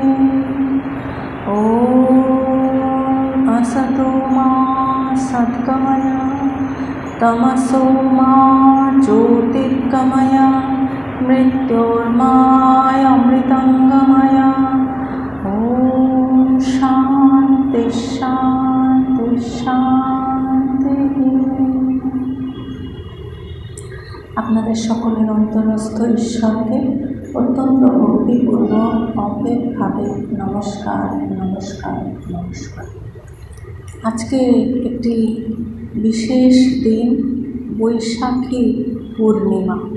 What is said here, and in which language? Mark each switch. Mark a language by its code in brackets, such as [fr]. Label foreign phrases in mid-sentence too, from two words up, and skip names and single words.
[sa] ॐ असतो मा सद्गमय तमसो मा ज्योतिर्गमय मृत्योर्मामृतङ्गमय। ॐ शान्ति शान्ति शान्तिः। [bn] আপনাদের সকলের অন্তরস্থ ঈশ্বরকে অত্যন্ত ভক্তিপূর্ণ অপেক্ষাভাবে নমস্কার নমস্কার নমস্কার। আজকে একটি বিশেষ দিন, বৈশাখী পূর্ণিমা।